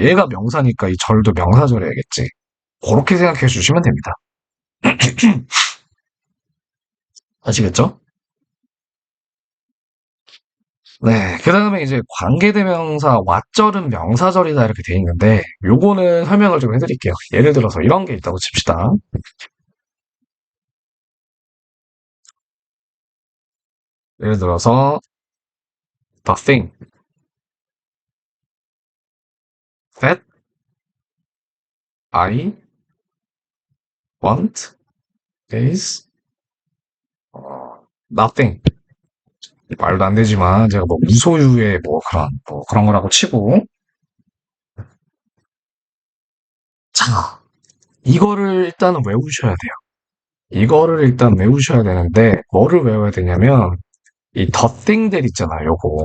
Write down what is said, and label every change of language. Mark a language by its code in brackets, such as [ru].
[ko] 얘가 명사니까 이 절도 명사절해야겠지. 그렇게 생각해 주시면 됩니다. 아시겠죠? 네. 그 다음에 이제 관계대명사 왓절은 명사절이다 이렇게 돼 있는데 요거는 설명을 좀 해드릴게요. 예를 들어서 이런 게 있다고 칩시다. 예를 들어서 [en] the thing that I want is nothing. [ko] 말도 안 되지만 제가 뭐 무소유의 뭐 그런 거라고 치고 자 이거를 일단 외우셔야 돼요. 이거를 일단 외우셔야 되는데 뭐를 외워야 되냐면 이 덧땡들 있잖아요.